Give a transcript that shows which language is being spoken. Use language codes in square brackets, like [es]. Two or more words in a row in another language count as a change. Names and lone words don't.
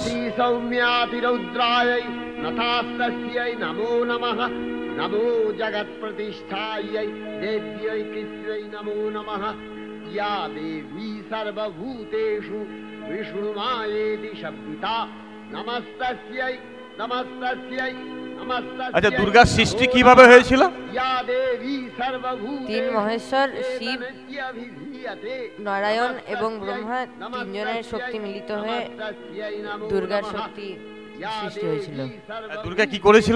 [sa] सौम्यातिरौद्रायै नथास्तस्यै नमो नमः। नमो जगत्प्रतिष्ठायै देव्यै कृत्यै नमो नमः। या देवी सर्वभूतेषु विष्णुमायेति शब्दिता नमस्तस्यै नमस्तस्यै। [bn] আচ্ছা, দুর্গার সৃষ্টি কিভাবে হয়েছিল? তিন মহেশ্বর শিব, নারায়ণ এবং ব্রহ্মা তিনজনের শক্তি মিলিত হয়ে দুর্গার শক্তি সৃষ্টি হয়েছিল। দুর্গা কি করেছিলেন?